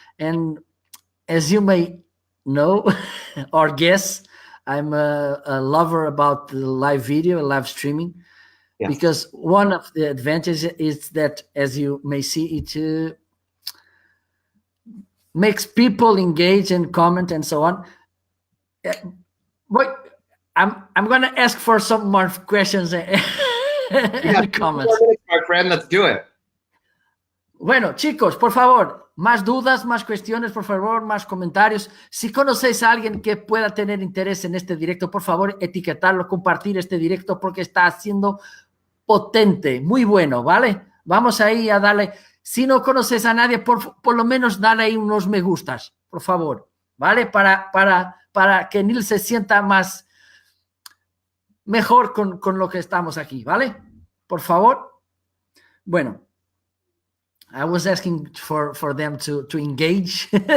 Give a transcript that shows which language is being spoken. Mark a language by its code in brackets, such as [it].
[en] And as you may know or guess, I'm a lover about the live video, live streaming, because one of the advantages is that, as you may see, it makes people engage and comment and so on. But I'm going to ask for some more questions and comments. My friend, let's do it. [es] Bueno, chicos, por favor, más dudas, más cuestiones, por favor, más comentarios. Si conocéis a alguien que pueda tener interés en este directo, por favor, etiquetarlo, compartir este directo, porque está siendo potente, muy bueno, ¿vale? Vamos ahí a darle. Si no conoces a nadie, por lo menos dale ahí unos me gustas, por favor, ¿vale? Para que Neal se sienta mejor con lo que estamos aquí, ¿vale? Por favor. [en] Bueno, I was asking for them to engage.